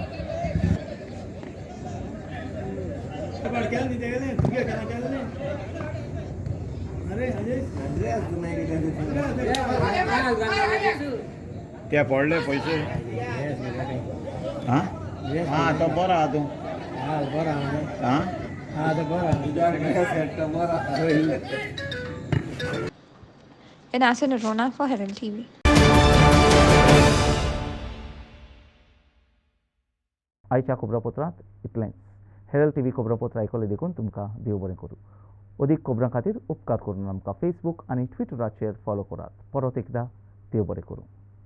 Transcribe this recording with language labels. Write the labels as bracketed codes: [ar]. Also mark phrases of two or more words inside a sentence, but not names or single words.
[kok] त्या पडले पैसे हां हां तो बरा हा तू हां [en] Inasa Narona for Herald TV. [kok] आयच्या खबरापत्रांत इतलेंच. हेरल्ड TV खबरापत्र आयकले देखून तुमकां देव बरें करूं. अदीक खबरां खातीर उपकार करून आमकां फेसबूक आनी ट्विटराचेर फॉलो करात. परत एकदां देव बरें करूं.